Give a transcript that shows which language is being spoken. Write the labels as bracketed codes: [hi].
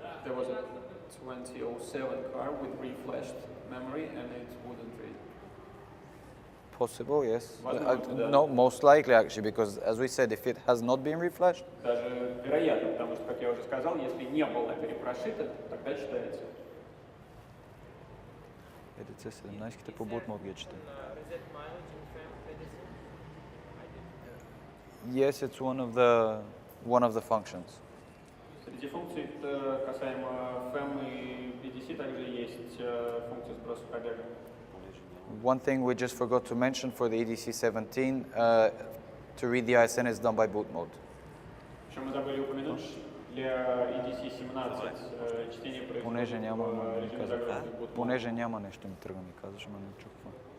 [en] There was a 2007 car with reflashed memory and it wouldn't read. Possible, yes. [ru] Возможно, да. [en] No, most likely actually, because as we said, if it has not been reflashed, [ru] Даже вероятно, потому что, как я уже сказал, если не была перепрошита, тогда читается. [bg] EDC-17 по boot mode ги чете. [en] Reset mileage in FEM medicine? I did. Yes, it's one of the functions. [ru] Среди функций, касаемо FEM и BDC, также есть функция сброса пробега. [en] One thing we just forgot to mention for the EDC-17, to read the ISN is done by boot mode. [ru] Еще мы забыли упомянуть, для EDC-17 чтение происходит [bg] Понеже няма, [ru] в режиме загрузки boot mode. [bg] понеже няма нещо ми тръгна ми казваш, ама не чух какво.